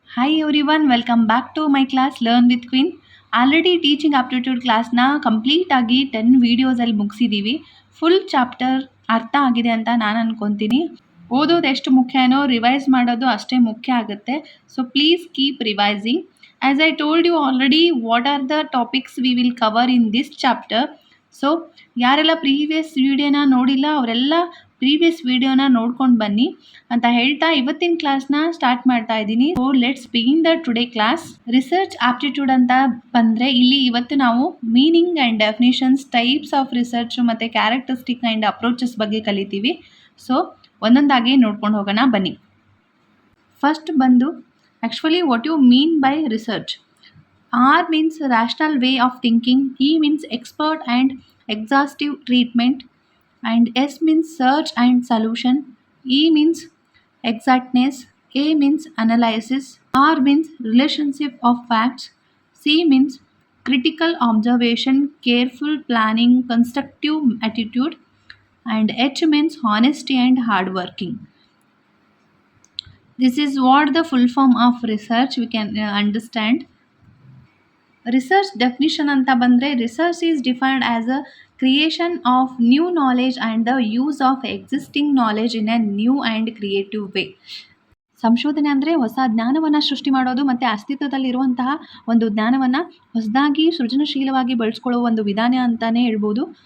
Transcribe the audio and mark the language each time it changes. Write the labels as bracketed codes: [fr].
[en] Hi everyone, welcome back to my class Learn with Queen. [kn] Already teaching aptitude ಕ್ಲಾಸ್ನ complete ಆಗಿ 10 ವಿಡಿಯೋಸಲ್ಲಿ ಮುಗಿಸಿದ್ದೀವಿ. Full chapter ಅರ್ಥ ಆಗಿದೆ ಅಂತ ನಾನು ಅನ್ಕೊತೀನಿ. ಓದೋದು ಎಷ್ಟು ಮುಖ್ಯನೋ ರಿವೈಸ್ ಮಾಡೋದು ಅಷ್ಟೇ ಮುಖ್ಯ ಆಗುತ್ತೆ. [en] So please keep revising. As I told you already what are the topics we will cover in this chapter. [kn] So ಯಾರೆಲ್ಲ ಪ್ರೀವಿಯಸ್ ವಿಡಿಯೋನ ನೋಡಿಲ್ಲ ಅವರೆಲ್ಲ ಪ್ರೀವಿಯಸ್ ವಿಡಿಯೋನ ನೋಡ್ಕೊಂಡು ಬನ್ನಿ ಅಂತ ಹೇಳ್ತಾ ಇವತ್ತಿನ ಕ್ಲಾಸ್ನ ಸ್ಟಾರ್ಟ್ ಮಾಡ್ತಾ ಇದ್ದೀನಿ. [en] So let's begin the today class. [kn] Research aptitude ಅಂತ ಬಂದರೆ ಇಲ್ಲಿ ಇವತ್ತು ನಾವು meaning and definitions, types of research ಮತ್ತು ಕ್ಯಾರೆಕ್ಟರಿಸ್ಟಿಕ್ ಆ್ಯಂಡ್ ಅಪ್ರೋಚಸ್ ಬಗ್ಗೆ ಕಲಿತೀವಿ. ಸೊ ಒಂದೊಂದಾಗಿ ನೋಡ್ಕೊಂಡು ಹೋಗೋಣ ಬನ್ನಿ. ಫಸ್ಟ್ ಬಂದು actually [en] What you mean by research. R means rational way of thinking, E means expert and exhaustive treatment, and S means search and solution, E means exactness, A means analysis, R means relationship of facts, C means critical observation, careful planning, constructive attitude, and H means honesty and hard working. This is what the full form of research we can understand. [kn] Research definition ಅಂತ ಬಂದರೆ [en] Research is defined as a creation of new knowledge and the use of existing knowledge in a new and creative way. [kn] ಸಂಶೋಧನೆ ಅಂದರೆ ಹೊಸ ಜ್ಞಾನವನ್ನು ಸೃಷ್ಟಿ ಮಾಡೋದು ಮತ್ತು ಅಸ್ತಿತ್ವದಲ್ಲಿರುವಂತಹ ಒಂದು ಜ್ಞಾನವನ್ನು ಹೊಸದಾಗಿ ಸೃಜನಶೀಲವಾಗಿ ಬಳಸ್ಕೊಳ್ಳೋ ಒಂದು ವಿಧಾನ ಅಂತಲೇ ಹೇಳ್ಬೋದು.